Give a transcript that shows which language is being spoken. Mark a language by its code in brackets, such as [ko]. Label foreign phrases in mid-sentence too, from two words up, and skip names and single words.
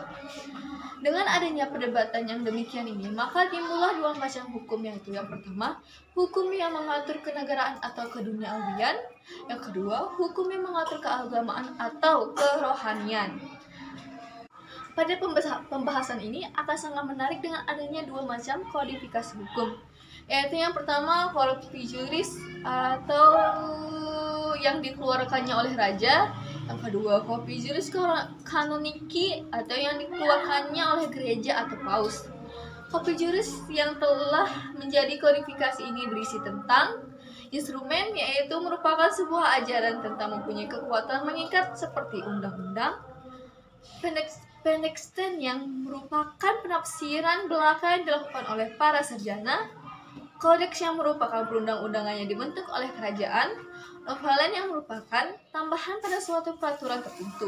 [id] Dengan adanya perdebatan yang demikian ini, maka timbullah dua macam hukum, yaitu yang pertama, hukum yang mengatur kenegaraan atau keduniawian, yang kedua, hukum yang mengatur keagamaan atau kerohanian. Pada pembahasan ini akan sangat menarik dengan adanya dua macam kodifikasi hukum, yaitu yang pertama corpus juris atau yang dikeluarkannya oleh raja, yang kedua corpus juris canonici atau yang dikeluarkannya oleh gereja atau paus. Corpus juris yang telah menjadi kodifikasi ini berisi tentang instrumen, yaitu merupakan sebuah ajaran tentang mempunyai kekuatan mengikat seperti undang-undang, Pendeksten yang merupakan penafsiran belaka yang dilakukan oleh para sarjana, kodeks yang merupakan perundang-undangan yang dibentuk oleh kerajaan, novelen yang merupakan tambahan pada suatu peraturan tertentu.